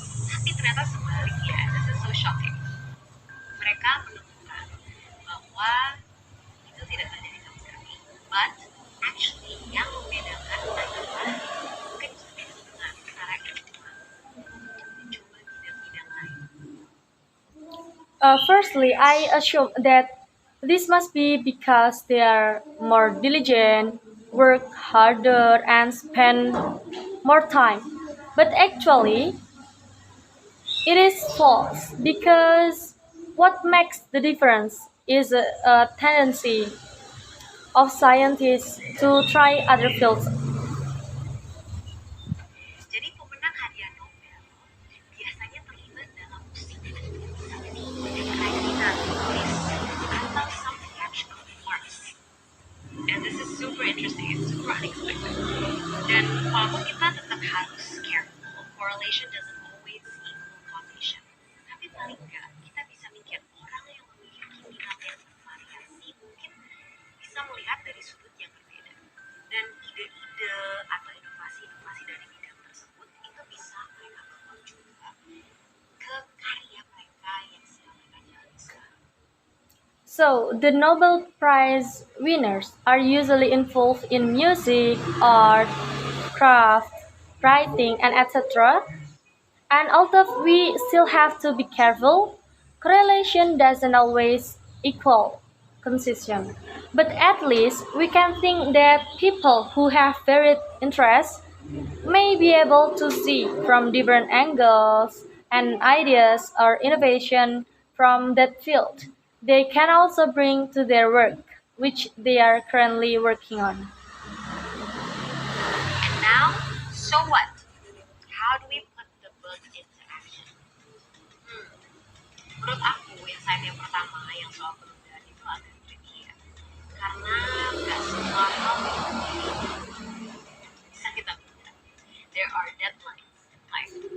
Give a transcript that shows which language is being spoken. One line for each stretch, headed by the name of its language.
Indonesian: Tapi ternyata sebaliknya,
English: this is so shocking.
Indonesian: Mereka menemukan bahwa itu tidak terjadi sama sekali.
English: But actually
Indonesian: yang membedakan adalah kecenderungan para ilmuwan untuk mencoba bidang-bidang lain.
English: Firstly, I assume that this must be because they are more diligent, work harder, and spend more time. But actually, it is false because what makes the difference is a tendency of scientists to try other fields.
Indonesian: Jadi pemenang hadiah Nobel biasanya terlibat dalam musik, misalnya nih kerajinan tulis atau
English: some sketch of Mars. And this is super interesting, it's super unexpected.
Indonesian: Dan walaupun kita tetap harus careful,
English: correlation doesn't always equal causation.
Indonesian: Tapi paling nggak kita bisa mikir orang yang memiliki minat yang bervariasi mungkin bisa melihat dari sudut yang berbeda. Dan ide-ide atau inovasi-inovasi dari bidang tersebut itu bisa mereka bawa juga ke karya mereka yang sedang mereka jalani sekarang.
English: So, the Nobel Prize winners are usually involved in music, art, craft, writing, and etc. And although we still have to be careful, correlation doesn't always equal causation. But at least we can think that people who have varied interests may be able to see from different angles and ideas or innovation from that field. They can also bring to their work, which they are currently working on. And now, so what? How do we put the book into action?
Indonesian: Menurut aku, insight yang pertama yang soal penundaan itu agak tricky ya. Karena nggak semua hal bisa kita tunda.
English: There are deadlines in life.